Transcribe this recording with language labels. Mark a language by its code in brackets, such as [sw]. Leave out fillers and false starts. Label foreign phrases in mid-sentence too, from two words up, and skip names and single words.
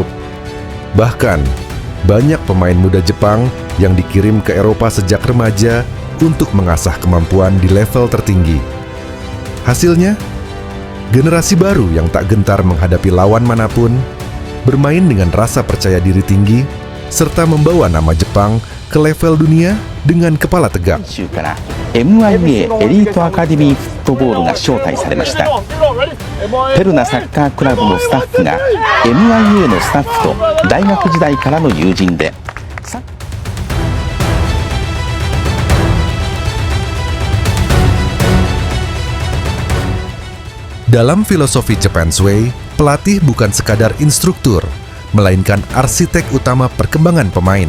[id] Bahkan, banyak pemain muda Jepang yang dikirim ke Eropa sejak remaja untuk mengasah kemampuan di level tertinggi. Hasilnya, generasi baru yang tak gentar menghadapi lawan manapun, bermain dengan rasa percaya diri tinggi, serta membawa nama Jepang ke level dunia dengan kepala tegak. [ja] 州から MIA エリートアカデミーフットボールが招待されました。ペルナサッカークラブのスタッフが MIA のスタッフと大学時代からの友人で、 [id] Dalam filosofi Japan's Way, pelatih bukan sekadar instruktur, melainkan arsitek utama perkembangan pemain.